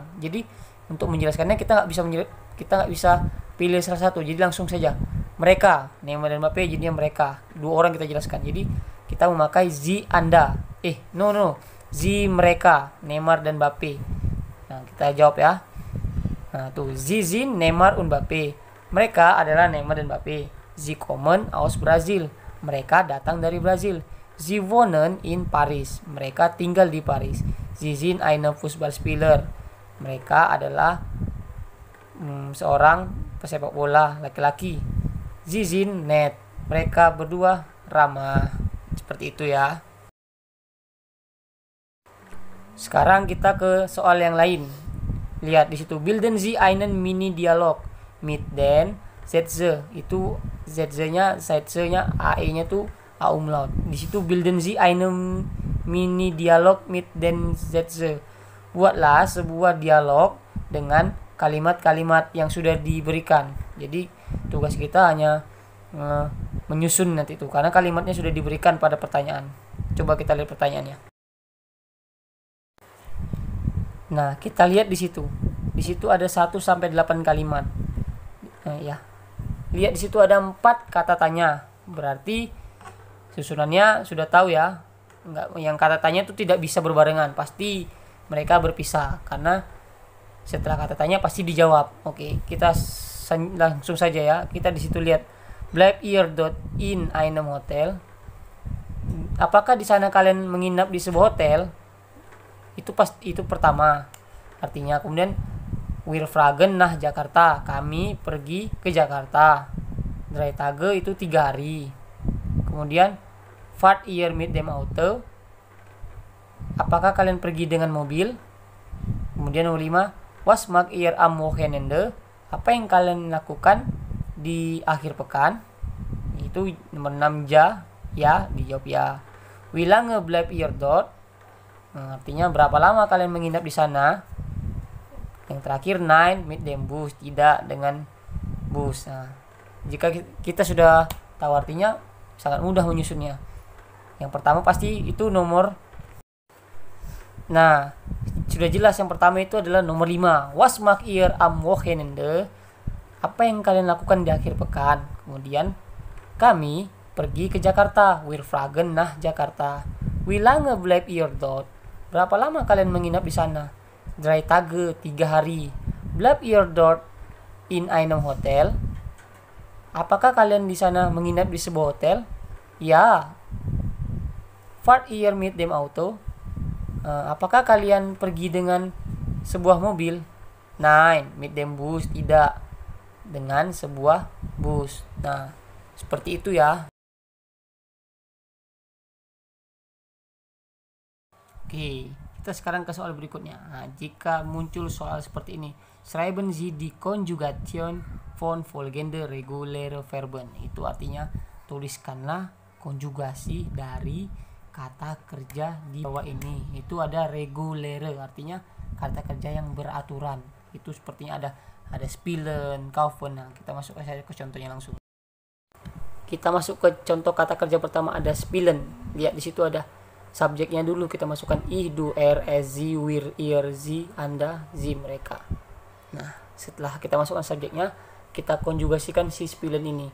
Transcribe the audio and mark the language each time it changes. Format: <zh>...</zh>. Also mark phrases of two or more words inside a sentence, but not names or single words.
<id>Jadi untuk menjelaskannya kita nggak bisa pilih salah satu. Jadi langsung saja mereka, Neymar dan Mbappe, jadinya mereka. Dua orang kita jelaskan. Jadi kita memakai Z Anda. Z mereka, Neymar dan Mbappe. Nah, kita jawab ya. Nah, tuh</id> <de>Sie sind Neymar und Mbappe.</de> <id>Mereka adalah Neymar dan Mbappe.</id> <de>Sie kommen aus Brazil.</de> <id>Mereka datang dari Brazil.</id> <de>Sie wohnen in Paris.</de> <id>Mereka tinggal di Paris.</id> <de>Sie sind eine Fußballspieler.</de> <id>Mereka adalah seorang pesepak bola laki-laki.</id> <de>Sie sind nett.</de> <id>Mereka berdua ramah. Seperti itu ya. Sekarang kita ke soal yang lain. Lihat di situ,</id> <de>bilden Sie einen mini dialog mit den Sätze.</de> <id>Itu Sätze-nya, AE-nya tuh A umlaut. Di situ</id> <de>bilden Sie einen mini dialog mit den Sätze.</de> <id>Buatlah sebuah dialog dengan kalimat-kalimat yang sudah diberikan. Jadi tugas kita hanya menyusun nanti itu karena kalimatnya sudah diberikan pada pertanyaan. Coba kita lihat pertanyaannya. Nah, kita lihat di situ. Di situ ada 1 sampai 8 kalimat. Ya. Lihat di situ ada 4 kata tanya. Berarti susunannya sudah tahu ya. Yang kata tanya itu tidak bisa berbarengan, pasti mereka berpisah karena setelah kata tanya pasti dijawab. Oke, kita langsung saja ya. Kita di situ lihat</id> <de>Bleib ihr dort in einem Hotel.</de> <id>Apakah di sana kalian menginap di sebuah hotel? Itu pertama. Artinya kemudian</id> <de>wir fragen nach Jakarta.</de> <id>Kami pergi ke Jakarta. 3 Tage itu 3 hari.</id> <de>Kemudian fahrt ihr mit dem Auto?</de> <id>Apakah kalian pergi dengan mobil? Kemudian nomor 5,</id> <de>was macht ihr am Wochenende?</de> <id>Apa yang kalian lakukan di akhir pekan? Itu nomor 6 ya, dijawab ya.</id> <de>Wie lange bleibt ihr dort?</de> <id>Artinya berapa lama kalian menginap di sana? Yang terakhir</id> <de>nein mit dem Bus,</de> <id>tidak dengan bus. Nah, jika kita sudah tahu artinya, sangat mudah menyusunnya. Yang pertama pasti itu nomor. Nah, sudah jelas yang pertama itu adalah nomor 5.</id> <de>Was macht ihr am Wochenende?</de> <id>Apa yang kalian lakukan di akhir pekan? Kemudian kami pergi ke Jakarta.</id> <de>Wir fragen nach Jakarta. Wie lange bleibt ihr dort?</de> <id>Berapa lama kalian menginap di sana? 3 Tage, 3 hari.</id> <de>Bleibt ihr dort in einem Hotel?</de> <id>Apakah kalian di sana menginap di sebuah hotel? Ya.</id> <de>Fahrt ihr mit dem Auto?</de> <id>Apakah kalian pergi dengan sebuah mobil?</id> <de>Nein, mit dem Bus,</de> <id>tidak dengan sebuah bus. Nah, seperti itu ya. Oke, kita sekarang ke soal berikutnya. Nah, jika muncul soal seperti ini,</id> <de>schreiben Sie die Konjugation von folgende reguläre Verben.</de> <id>Itu artinya tuliskanlah konjugasi dari kata kerja di bawah ini. Itu ada reguläre, artinya kata kerja yang beraturan. Itu sepertinya ada</id> <de>spielen, kaufen.</de> <id>Nah, kita masuk saja ke contohnya langsung. Kita masuk ke contoh kata kerja pertama, ada spielen. Lihat di situ ada subjeknya dulu, kita masukkan</id> <de>ich, du, er, es, sie, wir, ihr, sie,</de> <id>anda, sie, mereka. Nah, setelah kita masukkan subjeknya, kita konjugasikan si spielen ini.</id>